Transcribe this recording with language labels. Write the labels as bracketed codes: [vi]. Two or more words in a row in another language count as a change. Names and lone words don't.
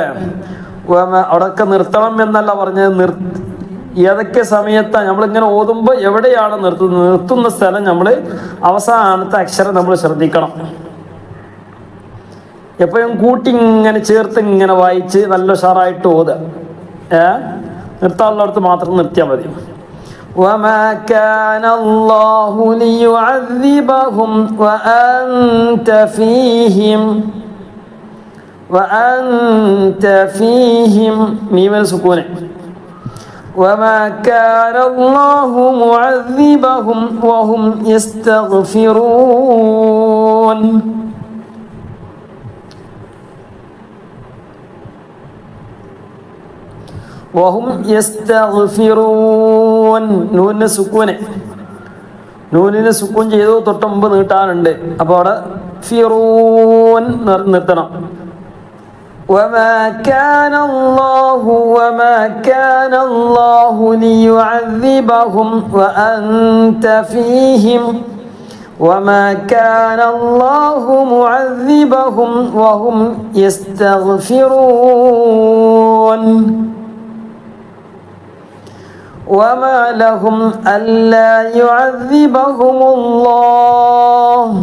[ml] അവിടെയൊക്കെ നിർത്തണം എന്നല്ല പറഞ്ഞത്, ഏതൊക്കെ സമയത്താണ് നമ്മളിങ്ങനെ ഓതുമ്പോൾ എവിടെയാണ് നിർത്തുന്ന സ്ഥലം നമ്മൾ അവസാനത്തെ അക്ഷരം നമ്മൾ ശ്രദ്ധിക്കണം. എപ്പോഴും കൂട്ടി ഇങ്ങനെ ചേർത്ത് ഇങ്ങനെ വായിച്ച് നല്ല ഉഷാറായിട്ട് ഓതുക. നിർത്താനുള്ളടത്ത് മാത്രം നിർത്തിയാൽ മതി. [ar] وَمَا كَانَ اللَّهُ لِيُعَذِّبَهُمْ وَأَنْتَ فِيهِمْ [ml] മീമിന് സുക്കൂന്. [ar] وَمَا كَانَ اللَّهُ مُعَذِّبَهُمْ وَهُمْ يَسْتَغْفِرُونَ. وهم يستغفرون. [ml] നൂനിന് സുക്കൂൻ ചെയ്തു, തൊട്ട് മുമ്പ് നീട്ടാനുണ്ട്. അപ്പോൾ അവിടെ ഫിറൂൻ നിർത്തണം. [ar] وما كان الله ليعذبهم وأنت فيهم وما كان الله معذبهم وهم يستغفرون وما لهم ألا يعذبهم الله